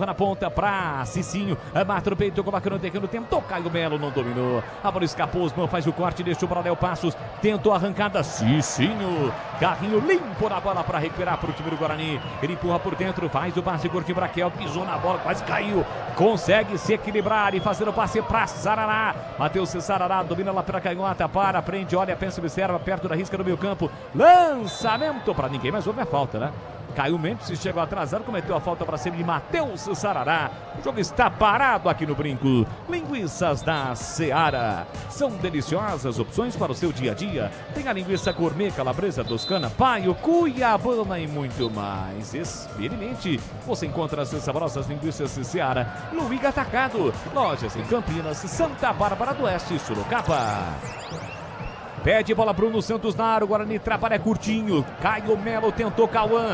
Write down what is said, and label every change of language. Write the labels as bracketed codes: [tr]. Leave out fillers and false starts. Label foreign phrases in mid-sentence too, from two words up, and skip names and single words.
[pt] na ponta para Cicinho, mata o peito, colocando no terreno, tentou Caio Melo, não dominou, a bola escapou, Osman faz o corte, deixou para Léo Passos, tentou a arrancada, Cicinho, carrinho limpo na bola para recuperar para o time do Guarani, ele empurra por dentro, faz o passe curtinho para Kelvin, pisou na bola, quase caiu, consegue se equilibrar e fazer o passe para Sarará, Matheus Sarará, domina lá pela canhota, para, prende, olha, pensa, observa, perto da risca do meio campo, lançamento para ninguém, mas houve a falta, né? Caio Mendes chegou atrasado, cometeu a falta para cima de Matheus Sarará. O jogo está parado aqui no Brinco. Linguiças da Seara. São deliciosas opções para o seu dia a dia. Tem a linguiça gourmet, calabresa, toscana, paio, cuiabana e muito mais. Experimente. Você encontra as saborosas linguiças Seara no Iga Atacado. Lojas em Campinas, Santa Bárbara do Oeste e Sorocaba. Pede bola Bruno Santos na área, o Guarani trabalha curtinho. Caio Melo tentou Cauã.